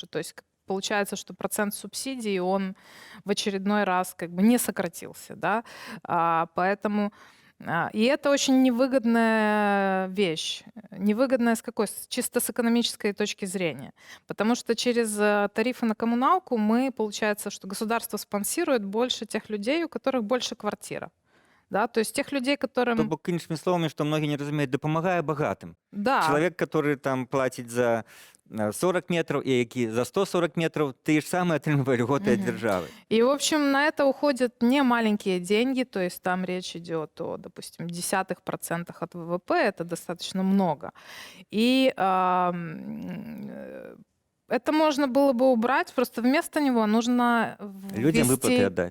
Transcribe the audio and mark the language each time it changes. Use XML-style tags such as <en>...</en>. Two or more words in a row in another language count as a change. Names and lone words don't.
<ru>То есть получается, что процент субсидий, он в очередной раз как бы не сократился, да, поэтому и это очень невыгодная вещь. Невыгодная с какой? Чисто с экономической точки зрения. Потому что через тарифы на коммуналку мы, получается, что государство спонсирует больше тех людей, у которых больше квартира. Да? То есть тех людей,</ru> <be>То</be> <ru>которым...</ru> <be>бок іншымі словамі, што многія не разумеюць, дапамагае багатым.</be> <ru>Да,</ru> <be>Чалавек, который там плаціць за 40 метров и які за 140 метров, ты ж самы атрымлівае льготы ад Мгм. дзяржавы.</be> <ru>И, в общем, на это уходят не маленькие деньги, то есть там речь идет о, допустим, десятых процентах от ВВП, это достаточно много. И это можно было бы убрать, просто вместо него нужно Людям выплаты отдать.</ru>